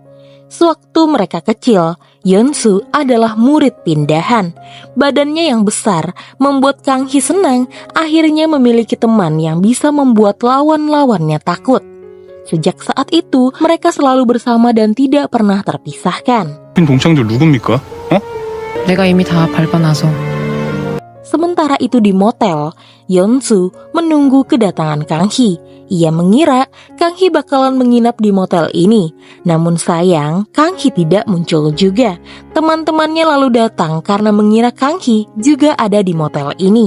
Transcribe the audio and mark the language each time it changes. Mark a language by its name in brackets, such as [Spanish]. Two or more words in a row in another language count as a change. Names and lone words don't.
[Indonesian] Sewaktu mereka kecil, Yeonsu adalah murid pindahan. Badannya yang besar membuat Kang Hee senang akhirnya memiliki teman yang bisa membuat lawan-lawannya takut. Sejak saat itu, mereka selalu bersama dan tidak pernah terpisahkan. [Korean] 동창들 누굽니까? 내가 이미 다 밟아놔서. [Indonesian] Sementara itu di motel, Yeonsu menunggu kedatangan Kang Hee. Ia mengira Kang Hee bakalan menginap di motel ini. Namun sayang, Kang Hee tidak muncul juga. Teman-temannya lalu datang karena mengira Kang Hee juga ada di motel ini.